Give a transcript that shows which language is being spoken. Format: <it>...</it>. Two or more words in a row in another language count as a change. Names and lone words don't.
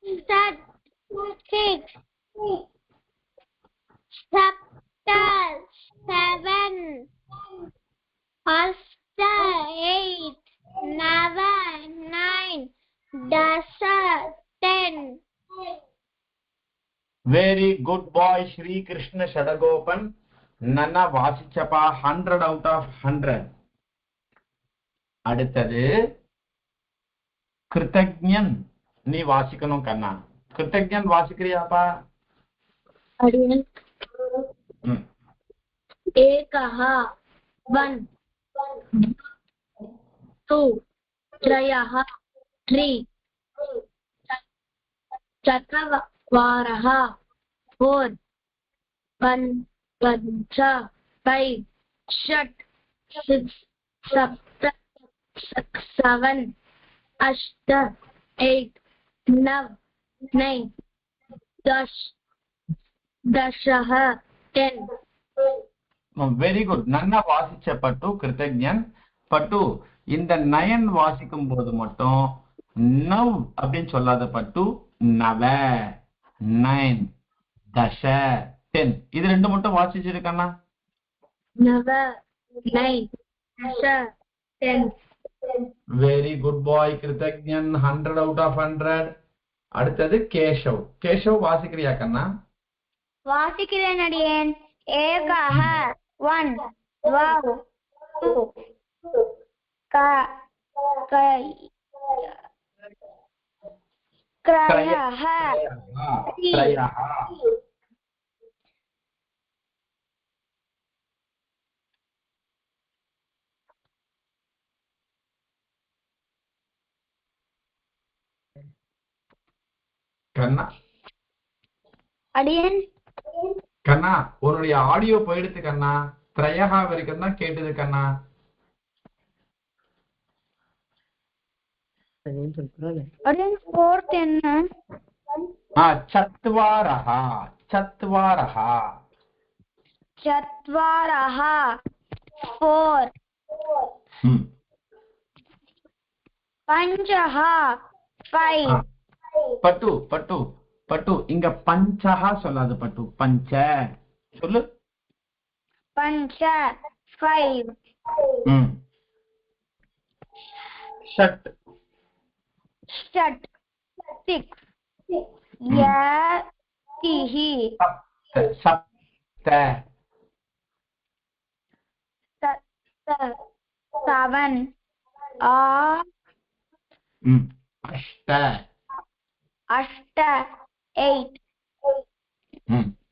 <sa>Sat 6 Sapta 7 Asta 8 Nava 9 Dasa 10</sa> <en>Very good boy, Shri Krishna Shadagopan.</en> <ta>நன்னா வாசிச்சப்பா</ta> <en>100 out of 100.</en> <ta>அடுத்தது கிருத்தஜ்ஞன் நீ வாசிக்கணும் கண்ணா. கிருத்தஜ்ஞன் வாசிக்கிறியாப்பா? Adiyan ம்.</ta> <sa>एकः 1 2 त्रयः 3 चत्वारः 4 पञ्च 5 षट् 6 सप्त 7 अष्ट 8 9 10 दशः 10</sa> <en>very good.</en> <ta>நன்னா வாசிச்ச பட்டு கிருத்தஜ்ஞன். பட்டு இந்த நயன் வாசிக்கும் போது மட்டும் நவ் அப்படின்னு சொல்லாத பட்டு</ta> <sa>नव 9 दश 10</sa> <ta>இது ரெண்டு மட்டும் வாசிச்சிருக்கண்ணா.</ta> <sa>नव 9 दश 10</sa> <en>very good boy</en> <ta>கிருத்தஜ்ஞன்.</ta> <en>100 out of 100.</en> <ta>அடுத்தது கேஷவ். கேஷவ் வாசிக்கிறியா கண்ணா? வாசிக்கிறேன் அடியேன்</ta> <sa>एकः 1 द्वौ 2 क्रयः त्रयः.</sa> <ta>கண்ணா अडियन् கண்ணா உன்னுடைய ஆடியோ போயிடுத்து கண்ணா. த்ரயஹா வரைக்கும் தான் கேட்டது கண்ணா. अडियन् फोर्थ என்ன</ta> <sa>चत्वारः. चत्वारः. चत्वारः 4 ம். पञ्चः 5</sa> <ta>பட்டு பட்டு பட்டு இங்க பஞ்சஹா சொல்லாது பட்டு. பஞ்ச சொல்லு.</ta> <sa>पञ्च 5 ம். ஷட் षट् 6 यतिः சப்த 7 ம். அஷ்ட 8 8 ம்.</sa>